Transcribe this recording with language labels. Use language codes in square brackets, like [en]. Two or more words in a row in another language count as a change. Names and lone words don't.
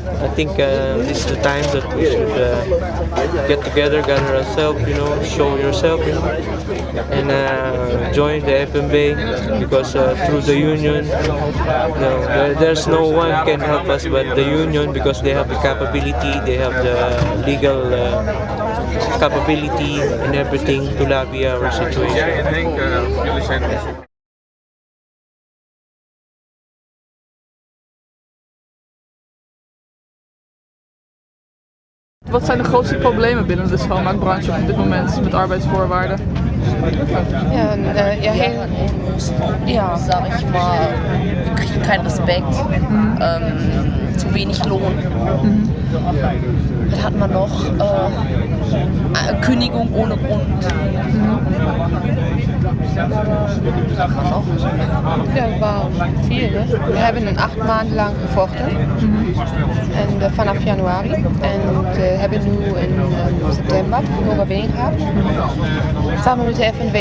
[en] I think this is the time that we should get together, gather ourselves, show yourself, and join the FMB, because through the union, there's no one can help us but the union, because they have the capability, they have the legal capability and everything to lobby our situation. [nl] Wat zijn de grootste problemen binnen de schoonmaakbranche op dit moment met arbeidsvoorwaarden? [de] Sag ich mal, wir kriegen keinen Respekt, zu wenig Lohn. Was hat man noch? Kündigung ohne Grund. [nl] Ja, het was veel. We hebben 8 maanden lang gevochten. En vanaf januari. En we hebben nu in september een overwinning gehad. Samen met de FNW.